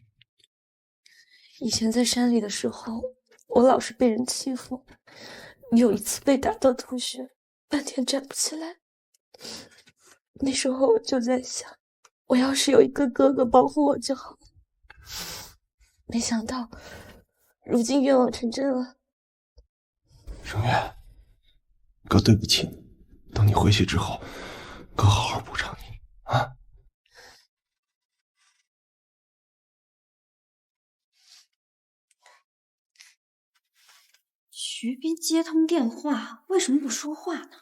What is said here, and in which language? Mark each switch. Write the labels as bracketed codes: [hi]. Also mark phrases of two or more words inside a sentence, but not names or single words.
[zh] 以前在山里的时候，我老是被人欺负，有一次被打到吐血，半天站不起来。那时候我就在想，我要是有一个哥哥保護我就好了。沒想到，如今願望成真了。聲月，哥對不起你，等你回去之後，哥好好補償你啊。徐斌接通電話，為什麼不說話呢？